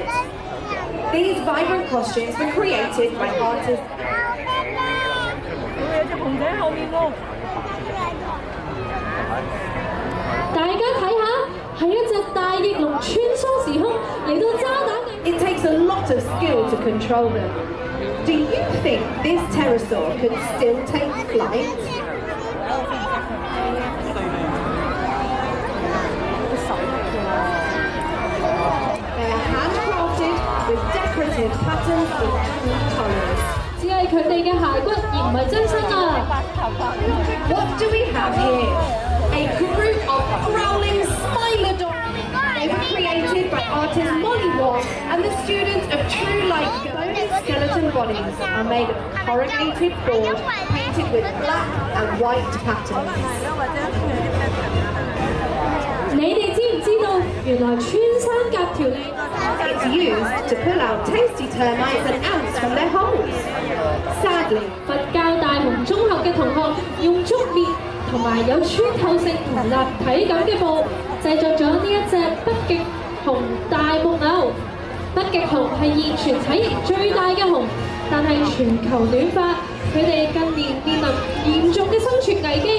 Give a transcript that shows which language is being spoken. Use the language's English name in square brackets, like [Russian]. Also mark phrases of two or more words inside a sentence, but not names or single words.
[English] These vibrant costumes were created by artists. [Cantonese] 大家睇下，係一隻大翼龍穿梭時空嚟到渣打。 [English] It takes a lot of skill to control them. Do you think this pterosaur could still take flight? They are handcrafted with decorative patterns in cool colours. [Cantonese] 只係佢哋嘅骸骨，而唔係真身啊！ [English] What do we have here? A group of growling Smilodons. They were created by artist Molly Wong and the students of True Light. Bony skeleton bodies are made of corrugated board painted with black and white patterns. [Cantonese] 你哋知唔知道，原來穿山甲條脷 [English] It's used to pull out tasty termites and ants from their holes. Sadly, [Cantonese] 佛教大雄中學嘅同學用竹篾同埋有穿透性同立體感嘅布製作咗呢一隻北極熊大木偶。北極熊係現存體型最大嘅熊，但係全球暖化，佢哋近年面臨嚴重嘅生存危機。